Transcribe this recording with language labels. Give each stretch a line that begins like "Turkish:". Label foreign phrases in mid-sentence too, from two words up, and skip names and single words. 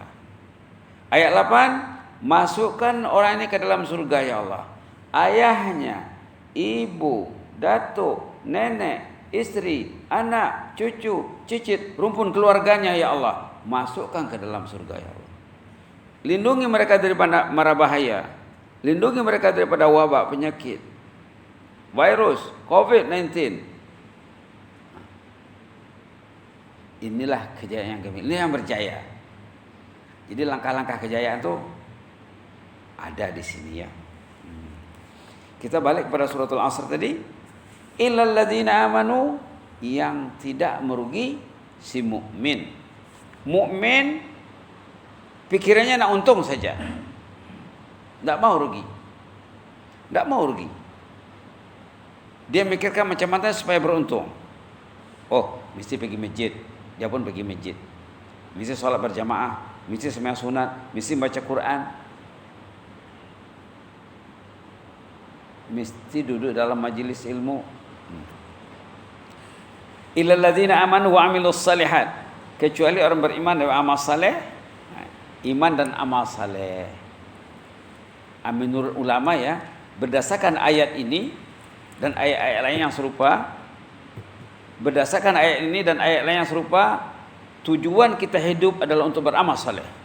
Malay: Ayat 8, masukkan orang ini ke dalam surga
Arabic: يا الله.
Malay: Ayahnya, ibu, datuk, nenek, istri, anak, cucu, cicit, rumpun keluarganya
Arabic: يا الله,
Malay: masukkan ke dalam surga
Arabic: يا الله.
Malay: Lindungi mereka daripada mara bahaya. Lindungi mereka daripada wabak, penyakit, virus, COVID-19. Inilah kejayaan yang kami, ini yang berjaya. Jadi langkah-langkah kejayaan itu ada di sini ya. Kita balik kepada suratul Asr tadi.
Arabic: إلا الذين آمنوا,
Malay: yang tidak merugi si mukmin. Mukmin pikirannya nak untung saja. Enggak mau rugi. Enggak mau rugi. Dia mikirkan macam mana supaya beruntung. Oh, mesti pergi masjid. Dia pun pergi masjid. Mesti sholat berjamaah, mesti sembahyang sunat, mesti baca Quran. Mesti duduk dalam majlis ilmu.
Arabic: إلا الذين آمنوا وعملوا الصالحات,
Malay: kecuali orang beriman dan amal saleh. Iman dan amal saleh. Menurut ulama ya, berdasarkan ayat ini dan ayat-ayat lain yang serupa, berdasarkan ayat ini dan ayat lain yang serupa, tujuan kita hidup adalah untuk beramal saleh.